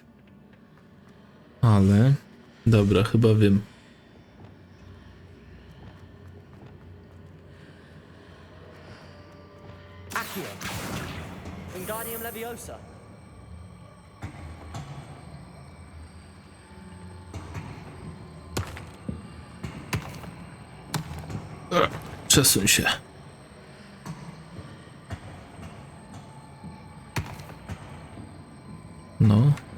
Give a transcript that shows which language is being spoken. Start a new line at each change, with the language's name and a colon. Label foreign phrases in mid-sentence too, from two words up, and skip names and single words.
Polish: Ale... Dobra, chyba wiem. Accio. Wingardium Leviosa. Przesuń się. No.